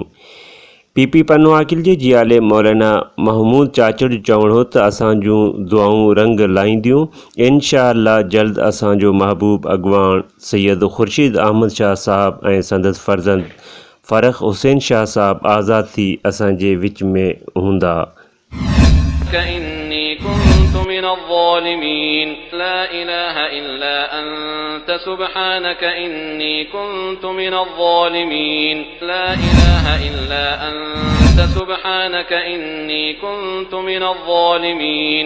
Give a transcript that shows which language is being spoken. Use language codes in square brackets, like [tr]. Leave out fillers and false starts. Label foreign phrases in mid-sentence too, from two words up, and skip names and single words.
[sd] PP पन्नो अकिल जे जियाले मौलाना महमूद चाचड़ जो चवणु हो त असांजूं दुआऊं रंग लाहींदियूं। [ar] إن شاء الله [sd] जल्द असांजो महबूब अॻवान सैयद ख़ुर्शीद अहमद शाह साहब ऐं संदसि फ़र्ज़ंद फ़रख हुसैन शाह साहब आज़ाद थी असांजे विच में हूंदा। [ar] إني كنت من الظالمين. لا إله إلا أنت سبحانك إني كنت من الظالمين. لا إله إلا أنت سبحانك إني كنت من الظالمين.